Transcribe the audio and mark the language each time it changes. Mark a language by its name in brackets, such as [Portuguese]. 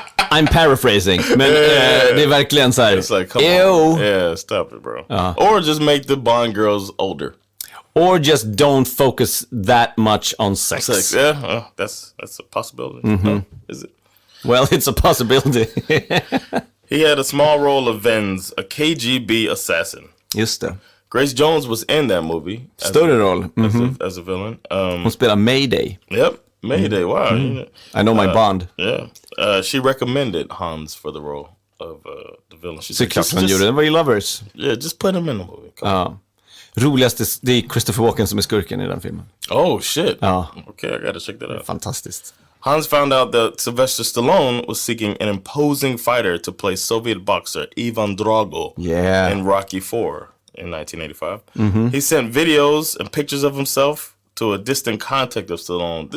[English] I'm paraphrasing, [Swedish] men det är verkligen såhär. [English] It's like, come on. Yeah, stop it, bro. Or just make the Bond girls older. Or just don't focus that much on sex. Yeah, that's a possibility. Mm-hmm. No, is it? Well, it's a possibility. He had a small role of Venz, a KGB assassin. [Swedish] Just det. [English] Grace Jones was in that movie. [Swedish] Större roll. [English] As a villain. [Swedish] Hon spelar Mayday. [English] Yep, Mayday. Wow. Mm-hmm. I know my Bond. Yeah. She recommended Hans for the role of the villain. She said, [Swedish] just gjorde det. Var ju lovers. [English] Yeah, just put him in the movie. [Swedish] Roligaste, det är Christopher Walken som är skurken i den filmen. [English] Oh shit. Okay, I gotta check that out. [Swedish] Fantastiskt. [English] Hans found out that Sylvester Stallone was seeking an imposing fighter to play Soviet boxer Ivan Drago in Rocky IV in 1985. Mm-hmm. He sent videos and pictures of himself to a distant contact of Stallone.